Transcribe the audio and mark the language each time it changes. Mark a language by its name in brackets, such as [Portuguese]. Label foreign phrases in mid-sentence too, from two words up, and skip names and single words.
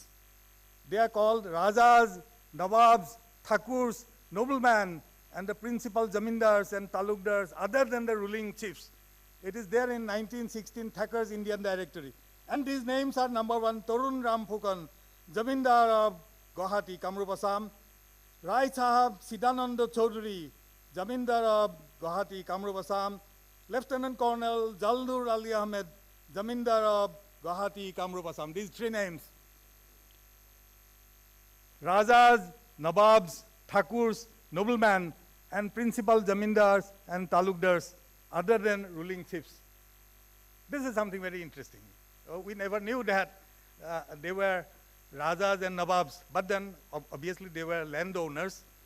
[English] They are called Rajas, Nawabs, Thakurs, noblemen, and the principal Zamindars and Talukdars, other than the ruling chiefs. It is there in 1916 Thacker's Indian Directory. And these names are number 1, Tarun Ram Phukan, Zamindar of Guwahati, Kamrup, Assam; Rai Sahab Siddhananda Chaudhary, Zamindar of Guwahati, Kamrup, Assam; Lieutenant Colonel Jaldur Ali Ahmed, Zamindar of Guwahati, Kamrup, Assam. These three names. Rajas, Nawabs, Thakurs, noblemen, and principal Zamindars and Talukdars, other than ruling chiefs. This is something very interesting. We never knew that they were Rajas and Nawabs, but then obviously they were landowners.